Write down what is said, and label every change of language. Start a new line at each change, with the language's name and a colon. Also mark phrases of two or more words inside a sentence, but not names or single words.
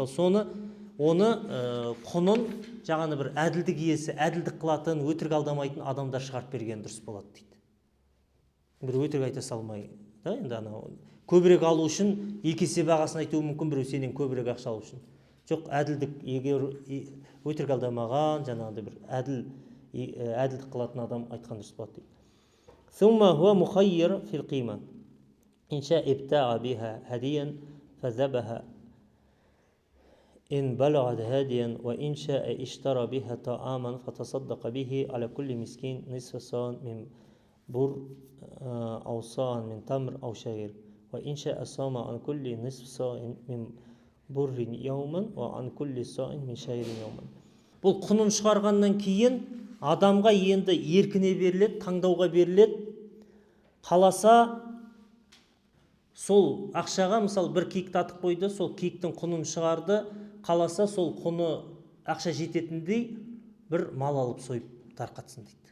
Kazakh: Мысалы оны құнын жаңағы бір әділдік иесі, әділдік қылатын, өтірік алдамайтын адамдар шығарып берген дұрыс болады дейді. Бір өтірік айта салмай, да, енді анау көбірек алу үшін екі есе бағасын айтуы мүмкін, біреу сенен көбірек ақша алу үшін. Жоқ, әділдік, егер өтірік алдамаған, жаңағыдай бір әділдік қылатын адам айтқан дұрыс болады дейді.
Arabic: ثم هو مخير في القيمة إن شاء ابتاع بها هديا فذبها إن بلغت هاديا وإن شاء اشترى بها طعاما فتصدق به على كل مسكين نصف صاع من بر أو صاع من تمر أو شعير وإن شاء صام عن كل نصف صاع من بر يوما وعن كل صاع من شعير يوما.
Kazakh: Бұл құнын шығарғаннан кейін адамға енді еркіне беріледі, таңдауға беріледі. Қаласа сол ақшаға, мысалы бір киік татып қойды, сол киіктің құнын шығарды, қаласа сол құны ақша жететіндей бір мал алып сойып тарқатсын дейді.